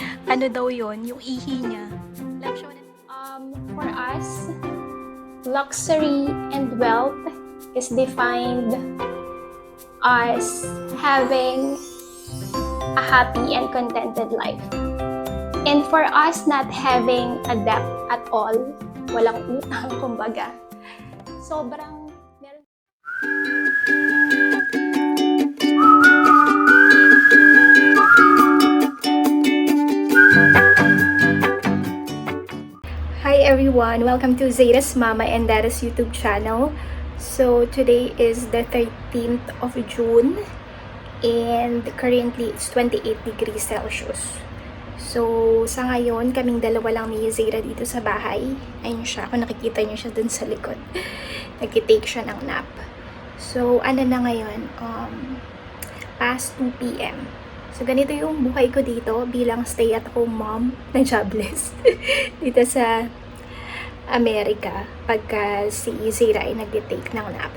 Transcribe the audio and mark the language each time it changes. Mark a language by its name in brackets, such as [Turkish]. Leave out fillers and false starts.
[Filipino] Ano daw yon yung ihi niya. [English] For us, luxury and wealth is defined as having a happy and contented life. And for us not having a debt at all, [Filipino] walang utang kumbaga, sobrang meron. [English] Hi everyone! Welcome to Zayda's Mama and Dada's YouTube channel. So today is the 13th of June and currently it's 28 degrees Celsius. [Filipino] So sa ngayon, kaming dalawa lang ni Zayda dito sa bahay. Ayun siya, kung nakikita niyo siya dun sa likod. Nag-take siya ng nap. So ano na ngayon? Past 2 p.m. So, ganito yung buhay ko dito bilang stay-at-home mom na jobless dito sa Amerika pagka si Zayda ay nag-take ng nap.